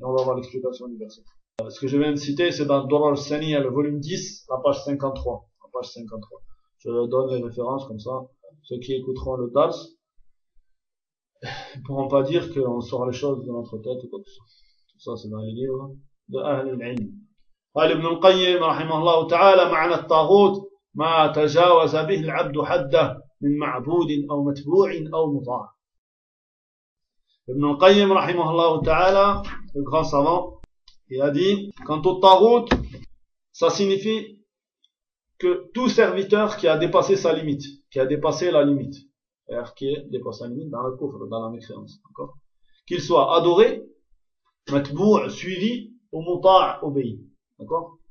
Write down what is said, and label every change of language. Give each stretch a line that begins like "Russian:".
French: On va voir l'explication du verset. Ce que je viens de citer, c'est dans Durar al-Sani, le volume 10, la page 53. La page 53. Je donne les références comme ça. Ceux qui écouteront le dars, ils pourront pas dire qu'on sort les choses de notre tête ou quoi que ce soit. Tout ça, c'est dans les livres.
Arabic: أهل العلم. قال ابن القيم رحمه الله تعالى: معنى الطاغوت ما تجاوز به العبد حده من معبود أو متبوع أو مطاع. ابن القيم رحمه الله تعالى
French: grand savant, il a dit: quant au tagout, ça signifie que tout serviteur qui a dépassé sa limite, qui a dépassé la limite, c'est-à-dire qui est dépassé la limite dans le coffre, dans la mécréance, d'accord, qu'il soit adoré, matbou, suivi, ou mouta', obéi, d'accord.